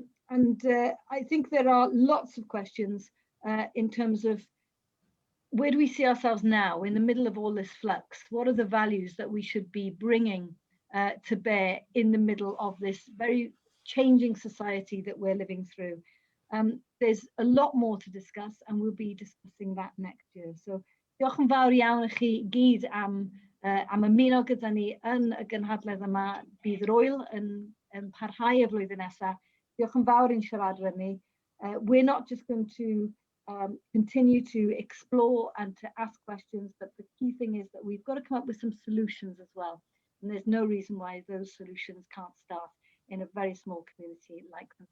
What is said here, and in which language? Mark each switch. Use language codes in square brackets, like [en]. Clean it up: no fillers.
[en] I think there are lots of questions in terms of, where do we see ourselves now in the middle of all this flux? What are the values that we should be bringing to bear in the middle of this very changing society that we're living through? There's a lot more to discuss, and we'll be discussing that next year. [cy] So diolch yn fawr iawn i chi gyd am ymuno gyda ni yn y gynhadledd yma. Bydd yr Oil yn parhau y flwyddyn nesaf. Diolch yn fawr i'n siaradwyr ni. [en] We're not just going to continue to explore and to ask questions, but the key thing is that we've got to come up with some solutions as well. And there's no reason why those solutions can't start in a very small community like St.